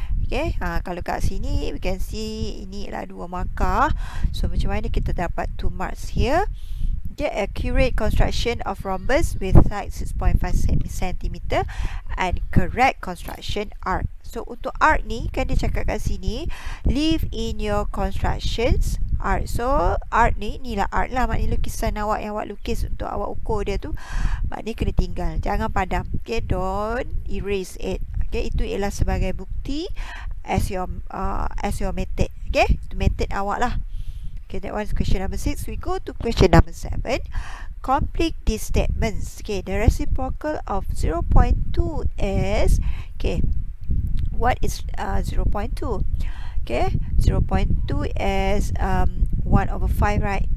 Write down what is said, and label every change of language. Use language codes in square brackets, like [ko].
[ms] Okay, kalau kat sini [en] we can see [ms] ini adalah 2 markah. So macam mana kita dapat 2 marks here? [en] Okay, accurate construction of rhombus with side 6.5 cm and correct construction arc. [ms] So untuk arc ni kan dia cakap kat sini, [en] leave in your constructions arc. [ms] So arc ni lah arc lah, maknanya lukisan awak yang awak lukis untuk awak ukur dia tu, maknanya kena tinggal, jangan padam. [en] Okay, don't erase it. [ms] Okay, itu ialah sebagai bukti [en] as your method. [ms] Okay, itu method awak lah. [en] Okay, that was question number 6. We go to question number 7. Complete these statements. Okay, the reciprocal of 0.2 is, okay, what is 0.2? Okay, 0.2 is 1/5, right?